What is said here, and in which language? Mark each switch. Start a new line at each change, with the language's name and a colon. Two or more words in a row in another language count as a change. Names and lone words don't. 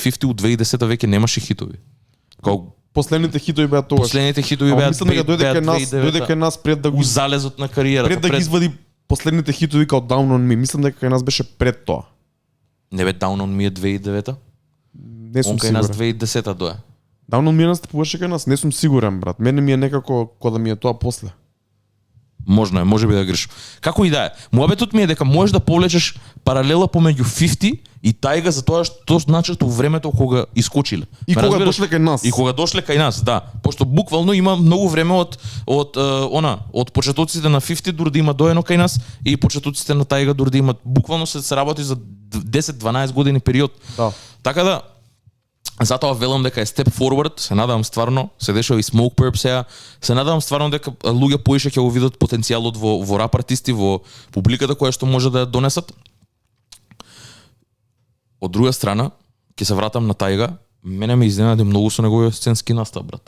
Macedonian: 50 од 2010 веќе немаше хитови. Као Последните хитови беа тогаш. последните хитови Ама беа мислам дека дојде кај нас пред да у залезот на кариерата. пред да ги извади последните хитови као Down on Me. Мислам дека кај нас беше пред тоа. Не бе Down on Me е 2009-та? Не сум Он кај нас сигурен. 2010-та дое. Down on Me настапуваше кај нас, не сум сигурен, брат. Мене ми е некако кога да ми е тоа после. Можно е, може би да грешам. Како и да е. Муабетот ми е дека можеш да повлечеш паралела помеѓу 50 и Тајга за тоа што значат во времето кога искочиле. И Ме кога разбираш? дошле кај нас. И кога дошле кај нас, да. Пошто буквално има многу време од почетоците на 50 дури да има доено кај нас и почетоците на Тајга дури да имат буквално се работи за 10-12 години период. Да. Така да затоа велам дека е
English: step forward,
Macedonian: се надевам стварно, се дешава и Smoke Purp сега, се надевам стварно дека луѓе поише ќе го видат потенцијалот во рап артисти, во публиката која што може да ја донесат. Од друга страна, ќе се вратам на Тајга, мене ме изненади многу со неговиот сценски настап, брат.